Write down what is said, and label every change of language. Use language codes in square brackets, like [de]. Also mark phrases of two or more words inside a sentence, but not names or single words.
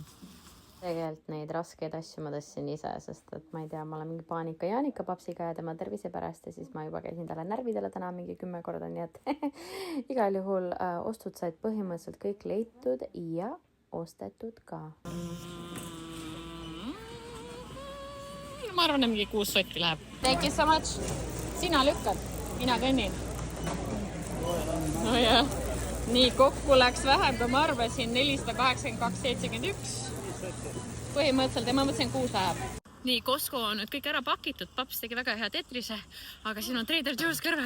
[et] Tegelikult neid raskeid asju ma tõstsin ise, sest et ma ei tea, ma olen mingi paanika Jaanika papsiga ja tema tervise pärast ja siis ma juba käisin talle närvidele täna mingi 10 korda, nii et igal juhul ostud said põhimõtteliselt kõik leitud ja ostetud ka. Ma arvan, et mingi 6 sotti läheb. [en] Thank you so much. [et] Sina lükkad, mina kõnnin. No jah. Nii, kokku läks vähem, kui ma arvasin, 482,71. Põhimõtteliselt, ma mõtlesin 6 läheb. Nii, Costco on nüüd kõik ära pakitud. Paps tegi väga hea Tetrise, aga siin on Trader Joe's kõrval.